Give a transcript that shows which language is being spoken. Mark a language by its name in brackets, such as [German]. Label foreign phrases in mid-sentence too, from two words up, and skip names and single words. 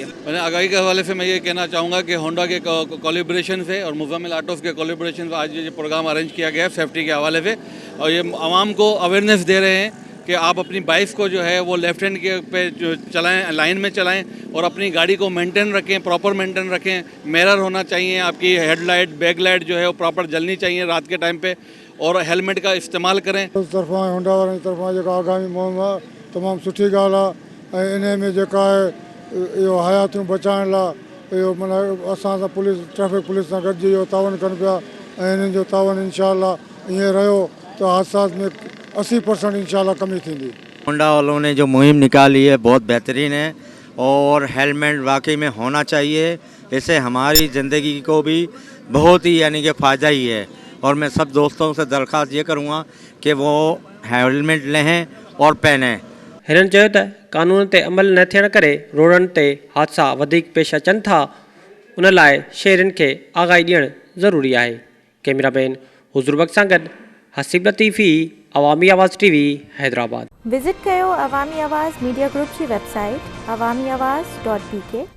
[Urdu] میں نے آگاہی کے حوالے سے میں یہ کہنا چاہوں گا کہ ہونڈا کے کولیبریشن سے اور مزمل آٹوز کے کولیبریشن سے آج یہ [English] program arrange [Urdu] کیا گیا ہے سیفٹی کے حوالے سے، اور یہ عوام کو اویئرنیس دے رہے ہیں کہ آپ اپنی بائیک کو جو ہے وہ [English] left hand [Urdu] کے پے چلائیں، لائن میں چلائیں اور اپنی گاڑی کو مینٹین رکھیں, [English] proper maintain [Urdu] رکھیں. مرر ہونا چاہیے، آپ کی [English] headlight back light [Urdu] جو ہے وہ پراپر جلنی چاہیے رات کے ٹائم پے، اور ہیلمٹ کا استعمال کریں. [Sindhi] उस तरफा होंडा वारनि तरफा जो आगामी मुहिम आहे तमामु सुठी ॻाल्हि आहे। ऐं इन में जेका आहे इहो हयातियूं बचाइण लाइ इहो माना असां सां पुलिस ट्रैफिक पुलिस सां गॾिजी इहो तावन कनि पिया ऐं इन्हनि जो तावन इंशाअल्लाह ईअं रहियो तो हादसात में 80% इंशाअल्लाह कमी थींदी। [Urdu] ہونڈا والوں نے جو مہم نکالی ہے بہت بہترین ہے اور ہیلمٹ واقعی میں ہونا چاہیے. اس سے ہماری زندگی کو بھی بہت ہی یعنی کہ فائدہ ہی ہے، اور میں سب دوستوں سے درخواست یہ کروں گا کہ وہ ہیلمٹ لیں اور پہنیں. [Sindhi] हिननि चयो त कानून ते अमल न थियण करे रोडनि ते हादसा वधीक पेश अचनि था, उन लाइ शहरियुनि खे आगाही ॾियणु ज़रूरी आहे। कैमरामैन हुज़ूर बख़्श सां गॾु हसीब लतीफ़ी, अवामी आवाज़ टीवी, हैदराबाद। विज़िट कयो अवामी आवाज़ मीडिया ग्रुप की वेबसाइट awamiawaz.pk।